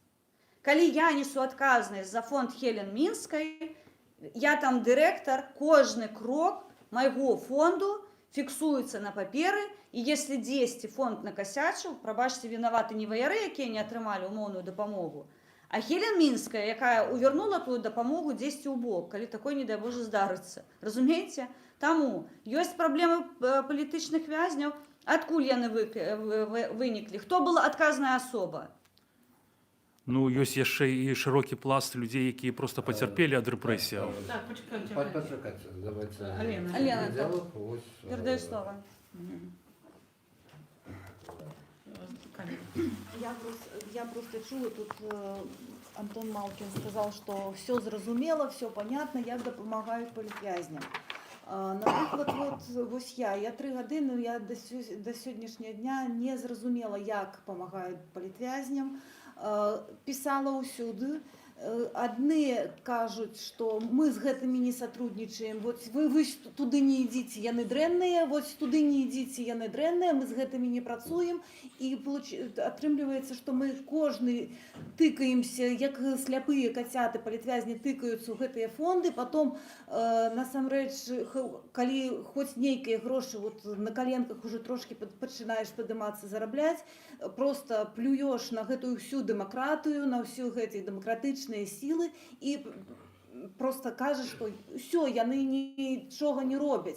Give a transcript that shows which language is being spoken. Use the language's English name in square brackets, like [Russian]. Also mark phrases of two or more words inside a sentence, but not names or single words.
[Belarusian] Калі я несу адказнасць за фонд Хелен Мінскай, я там дырэктар, кожны крок майго фонду фіксуецца на паперы, і если дзесьці фонд накасячыў, прабачце, вінаваты не ваяры, якія не атрымалі ўмоўную дапамогу, а Хелен Мінская, якая увернула тую дапамогу дзесьці ў бок, калі такое, не дай Божа, здарыцца. Разумееце? Таму ёсць праблемы палітычных вязняў, адкуль яны выніклі, хто была адказная асоба. Ну, ёсць яшчэ і шырокі пласт людзей, якія проста пацярпелі ад рэпрэсіяў. [Ukrainian] Так, почекайте. Почекайте, давайте. Алена. Диалог, ось, Передаю слово. [Russian] Я просто чула, тут Антон Малкин сказал, что все зразумело, все понятно, [Belarusian] як дапамагаюць палітвязням. [Ukrainian] Наприклад, ось я 3 години, я до сьогоднішнього дня не зрозуміла, як допомагають палітвязням. Писала усюди. Одни кажуть, що ми [Belarusian] з гэтымі [Ukrainian] не сотрудничаем, вот вы туди не ідите, [Belarusian] яны дрэнныя, [Ukrainian] вот туди не [Belarusian] ідите, яны дрэнныя, мы з гэтымі не працуем, і атрымліваецца, што мы кожны тыкаемся, як сляпыя кацяты, палітвязні тыкаюцца ў гэтыя фонды, потом насамрэч, калі хоць нейкія грошы вот [Russian] на коленках уже [Belarusian] трошки пачынаеш падымацца, зарабляць, просто плюеш на гэтую всю дэмакратыю, на ўсю гэтай дэмакратычнай силы і просто кажа, што ўсё, яны нічога не робяць.